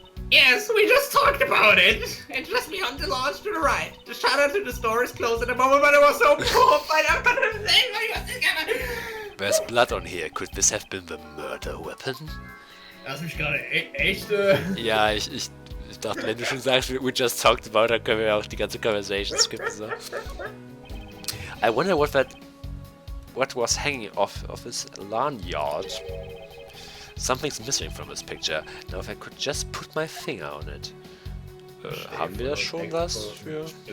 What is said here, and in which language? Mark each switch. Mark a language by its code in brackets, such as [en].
[en] Yes, we just talked about it. It's just beyond the launch to the right. The shutter to the store is closed at the moment, but it was so cold. I couldn't say. There's blood on here. Could this have been the murder weapon? [de] Lass mich gerade echt. Ja, ich dachte, wenn du schon sagst, [en] we just talked about, [de] dann können wir auch die ganze Conversation skippen. So. [en] I wonder what was hanging off of his lanyard. Something's missing from this picture. Now if I could just put my finger on it. [de] Haben wir schon was für?